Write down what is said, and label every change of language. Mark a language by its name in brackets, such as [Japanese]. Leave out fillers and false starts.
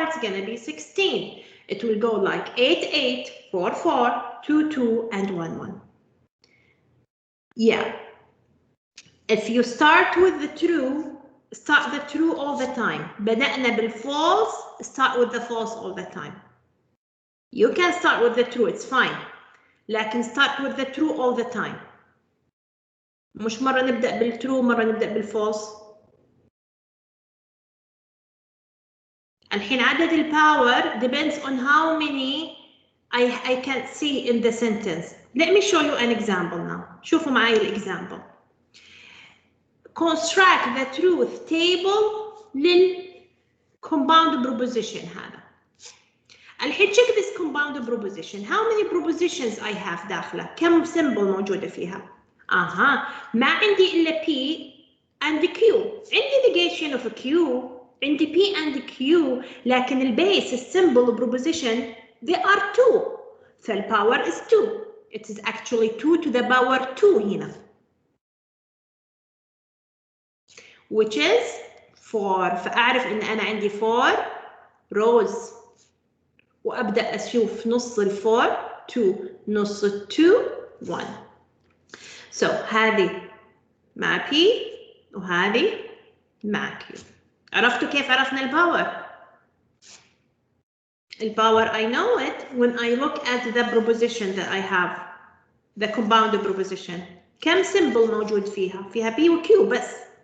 [English] It's going to be 16. It will go like 8 8 4 4 2 2 and 1 1. Yeah. If you start with the true, start the true all the time. [Arabic] بدأنا بالfalse, [English] start with the false all the time. You can start with the true, it's fine. لكن start with the true all the time. [Arabic] مش مرة نبدأ بالtrue مرة نبدأ بالfalse. الحين عدد الpower [English] depends on how many I can see in the sentence. Let me show you an example now. [Arabic] شوفوا معي الexample. [English] Construct the truth table للcompound proposition هذا. الحين check this compound proposition. How many propositions I have داخله؟ [Arabic] كم symbol موجودة فيها؟ ما عندي إلا [English] P and Q. [Arabic] عندي negation of Q. عندي P and Q. لكن البيس الsymbol proposition [English] they are 2. فالpower is 2. It is actually 2 to the power 2 هنا. Which is 4. [Arabic] فأعرف إن أنا عندي 4 rows. وأبدأ أشوف نص ال 4 2 نص ال 2 1. So هذه مع P وهذه مع Q. عرفتوا كيف عرفنا الباور؟ الباور [English] I know it when I look at the proposition that I have. The compound proposition. [Arabic] كم symbol موجود فيها؟ فيها P و Q بس.